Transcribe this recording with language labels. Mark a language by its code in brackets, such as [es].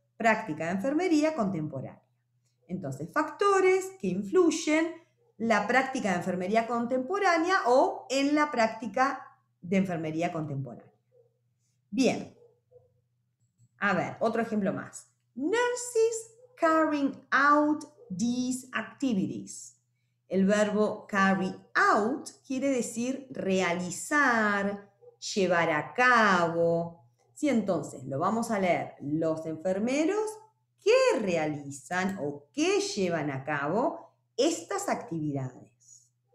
[es] Práctica de enfermería contemporánea. Entonces, factores que influyen la práctica de enfermería contemporánea o en la práctica de enfermería contemporánea. Bien, a ver, otro ejemplo más. [en] Nurses carrying out these activities. [es] El verbo carry out quiere decir realizar, llevar a cabo. Sí, entonces lo vamos a leer. Los enfermeros que realizan o que llevan a cabo estas actividades.